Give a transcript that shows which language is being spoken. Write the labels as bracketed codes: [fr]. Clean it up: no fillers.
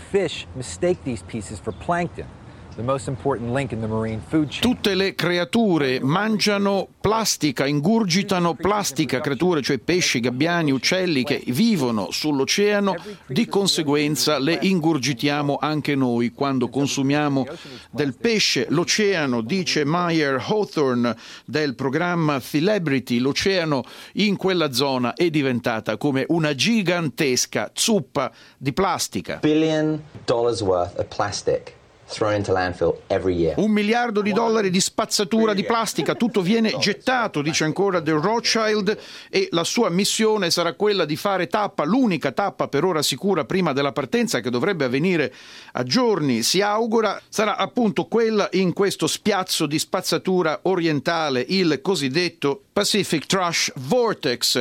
[en] Fish mistake these pieces for plankton. [it] Tutte le creature mangiano plastica, ingurgitano plastica, creature, cioè pesci, gabbiani, uccelli che vivono sull'oceano, di conseguenza le ingurgitiamo anche noi quando consumiamo del pesce. L'oceano, dice Meyer Hawthorne del programma Celebrity, l'oceano in quella zona è diventata come una gigantesca zuppa di plastica. [en] Billion dollars worth of plastic. Thrown into landfill every year. [it] $1 miliardo di spazzatura di plastica, tutto viene gettato, dice ancora The Rothschild, e la sua missione sarà quella di fare tappa, l'unica tappa per ora sicura prima della partenza, che dovrebbe avvenire a giorni, si augura, sarà appunto quella in questo spiazzo di spazzatura orientale, il cosiddetto Pacific Trash Vortex.